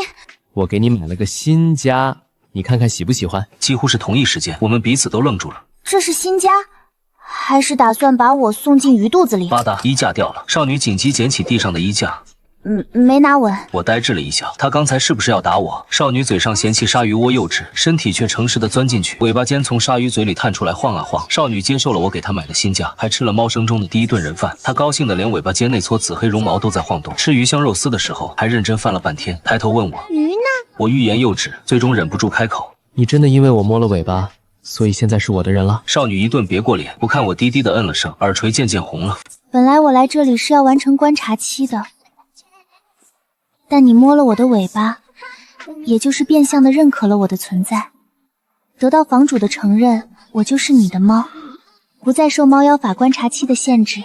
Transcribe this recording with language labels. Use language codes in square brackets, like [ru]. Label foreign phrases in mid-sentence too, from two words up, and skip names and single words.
[zh] 我給你買了個新家，你看看喜不喜歡？幾乎是同一時间，我們彼此都愣住了。這是新家，還是打算把我送進魚肚子裡？吧嗒，衣架掉了，少女緊急撿起地上的衣架。沒拿穩。我呆滯了一下，她剛才是不是要打我？少女嘴上嫌棄鯊魚窩幼稚，身體卻誠實地鑽進去，尾巴尖從鯊魚嘴裡探出來晃啊晃。少女接受了我給她買的新家，還吃了貓生中的第一頓人飯。她高興的連尾巴尖那撮紫黑絨毛都在晃動。吃魚香肉絲的時候，還認真翻了半天，抬頭問我魚呢？我欲言又止，最終忍不住開口： 你真的因為我摸了尾巴，所以現在是我的人了？少女一頓別過臉，不看我低低的嗯了聲，耳垂漸漸紅了。本來我來這裡是要完成觀察期的。但你摸了我的尾巴，也就是變相的認可了我的存在，得到房主的承認，我就是你的貓，不再受貓妖法觀察期的限制。